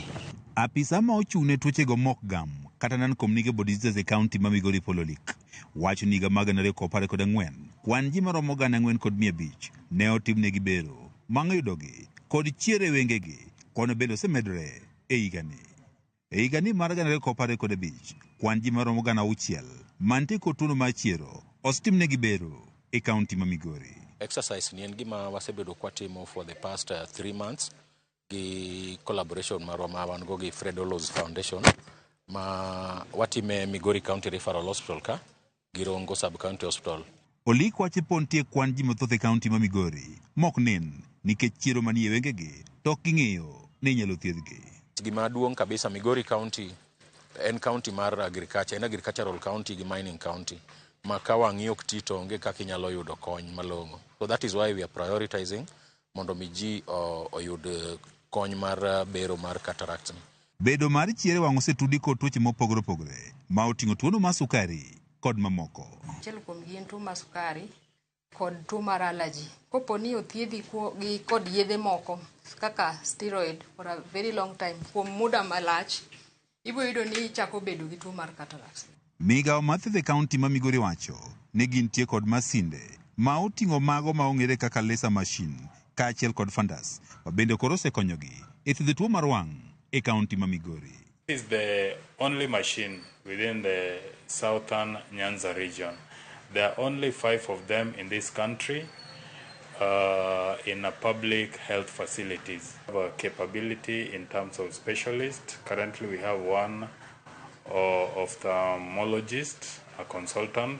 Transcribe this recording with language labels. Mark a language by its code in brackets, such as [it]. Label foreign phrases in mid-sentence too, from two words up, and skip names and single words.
[luo] Apisa ma ochung' ne tuochego mok gam kata [en] non-communicable diseases [luo] e kaunti ma Migori Pololik wacho ni higa mag 2014 kwan ji maromo 4,500 ne otimnegi bero mang'iyudogi kod chiero e wengegi kono bende osemedore e higani. E higani mar 2015 kwan ji maromo 6,000 mantie kod tuono mar chiero osetimnegi bero e kaunti ma Migori. Exercise ni en gima wasebedo kwatimo [en] for the past 3 months [luo] gi collaboration marwa ma wan go gi Fred Hollows Foundation ma watime Migori County Referral Hospital ka gi Rongo Sub County Hospital. Olik wache pontie kwan ji mathoth e kaunti ma Migori mok nin nikech chiero manie wengegi to ok ging'eyo ni inyalo thiedhgi. Gima duong' kabisa, Migori County en county mar agriculture, en [en] agricultural county [luo] gi [en] mining county. [luo] Ma ka wang'i ok ti to onge kaka inyalo yudo kony malong'o. [en] So that is why we are prioritizing [luo] mondo mi ji oyud kony mar bero mar cataract. Bedo mar chiero wang' osetudi kod tuoche mopogore opogore ma oting'o tuono mar sukari kod mamoko. Achiel kuom gi en tuo mar sukari kod tuo mar allergy. Kopo ni othiedhi kod yedhe moko kaka steroid [en] for a very long time [luo] kuom muda malach, ibo yudo ni chako bedo gi tuo mar cataract. Migao mar thieth e kaunti ma Migori wacho ni gintie kod masinde ma oting'o mago ma ong'ere kaka [en] laser machine [luo] kaachiel kod fundas ma bende koro osekonyogi e thiedho tuo mar wang' e kaunti ma Migori. [en] This is the only machine within the southern Nyanza region. There are only 5 of them in this country in a public health facilities. We have a capability in terms of specialists. Currently we have one ophthalmologist, a consultant.